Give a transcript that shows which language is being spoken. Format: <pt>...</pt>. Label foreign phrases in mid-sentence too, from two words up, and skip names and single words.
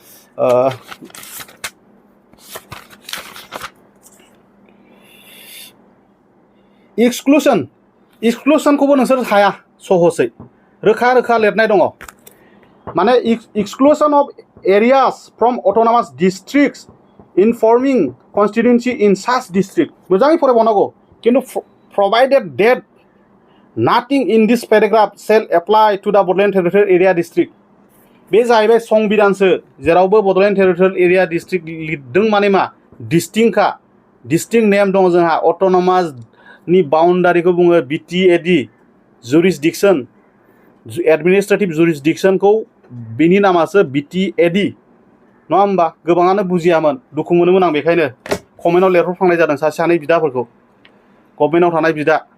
<brx>एक्सक्लुसनखौबो नोंसोर हाया सहसै रोखा रोखा लिरनाय दङ माने</brx> <en>exclusion of areas from autonomous districts informing constituency in such</en> <brx>डिस्ट्रिक्ट मोजाङै फरायबावनांगौ खिन्थु</brx> <en>provided that nothing in this paragraph shall apply to the</en> <brx>Bordland Territorial Area District बे जाहैबाय संबिधानसो जेरावबो बड'लेण्ड टेरिटरियेल एरिया डिस्ट्रिक्ट लिरदों माने मा</brx> <en>distinct name</en> <brx>दङ जोंहा अट'नमासनि बाउन्डारिखौ बुङो</brx> <en>BTAD jurisdiction administrative jurisdictionखौ</en> <brx>बिनि नामासो बिटिएडि नङा होमबा गोबाङानो बुजियामोन दुखु मोनोमोन आं बेखायनो कमेन्टआव लिरहरफ्लांनाय जादों सानै बिदाफोरखौ गभर्नमेन्टआव थानाय बिदा</brx>